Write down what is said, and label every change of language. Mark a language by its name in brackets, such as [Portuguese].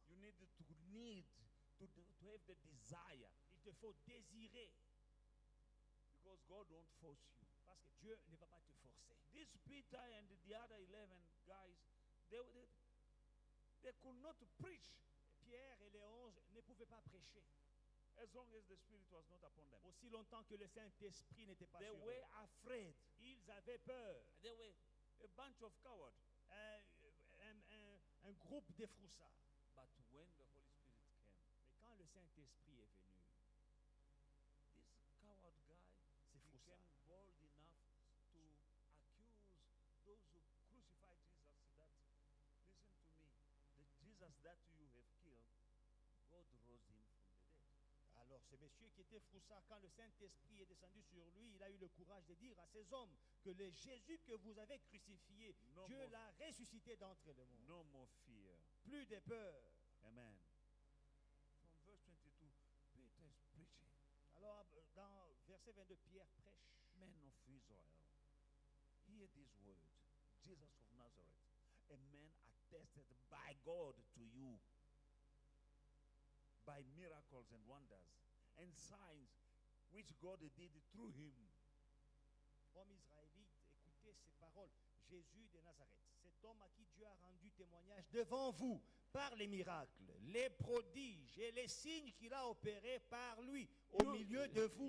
[English] You need to have the desire, [French] Il te faut désirer, [English] because God won't force you. [French] parce que Dieu ne va pas te forcer. [English] This Peter and the other 11 guys, they could not preach [French] Pierre et les 11 ne pouvaient pas prêcher [English] as long as the Spirit was not upon them. [French] aussi longtemps que le Saint-Esprit n'était pas [English] They [French] sur eux. [English] were afraid. [French] Ils avaient peur. [English] They were a bunch of cowards. [French] Un groupe de froussards. [English] But when the Holy Spirit came, [French] Mais quand le Saint-Esprit est venu, [English] this coward guy [French] ces froussards, [English] became bold enough to accuse those who crucified Jesus that, listen to me, the Jesus that you have killed, God rose him from the dead. [French] alors ce monsieur qui était froussard, quand le Saint-Esprit est descendu sur lui, il a eu le courage de dire à ces hommes que le Jésus que vous avez crucifié, [English] No [French] Dieu [English] more. [French] l'a ressuscité d'entre les morts. [English] No more fear. [French] Plus de peur. [English] Amen. From verse 22, Peter is preaching. [French] Alors dans verset 22, Pierre prêche. [English] Men of Israel, hear these words. Jesus of Nazareth, a man attested by God to you by miracles and wonders and signs which God did through him. [French] Hommes israélites, écoutez ces paroles. Jésus de Nazareth, cet homme à qui Dieu a rendu témoignage devant vous par les miracles, les prodiges et les signes qu'il a opérés par lui au milieu de vous.